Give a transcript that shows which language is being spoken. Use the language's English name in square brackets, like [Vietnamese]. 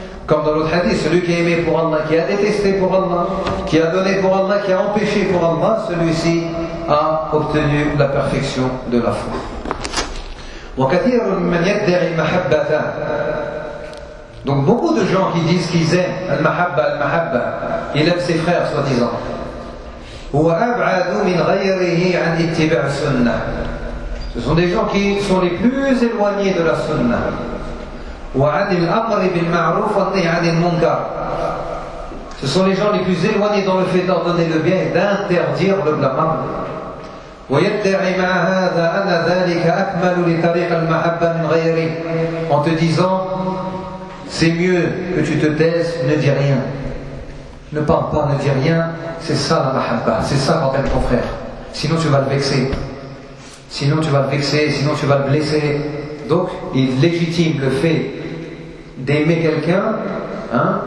[French] Comme dans l'autre hadith, celui qui a aimé pour Allah, qui a détesté pour Allah, qui a donné pour Allah, qui a empêché pour Allah, celui-ci a obtenu la perfection de la foi. [Arabic] وكثير من يدعي المحبة. [French] Donc beaucoup de gens qui disent qu'ils aiment [Arabic] المحبة المحبة, [French] ils aiment ses frères soi-disant. [Arabic] هو أبعد من غيره عن اتباع السنة. [French] Ce sont des gens qui sont les plus éloignés de la sunna. [Arabic] وعن الأمر بالمعروف والنهي عن المنكر. [French] Ce sont les gens les plus éloignés dans le fait d'ordonner le bien et d'interdire le mal. [Arabic] ويدعي مع هذا أن ذلك أكمل لطريق المحبة من غيره. [French] En te disant, c'est mieux que tu te taises, ne dis rien. Ne parle pas, ne dis rien. C'est ça la mahabba. C'est ça quand t'aimes ton frère. Sinon tu vas le vexer. Sinon tu vas le vexer. Sinon tu vas le blesser. Donc il légitime le fait d'aimer quelqu'un. Hein?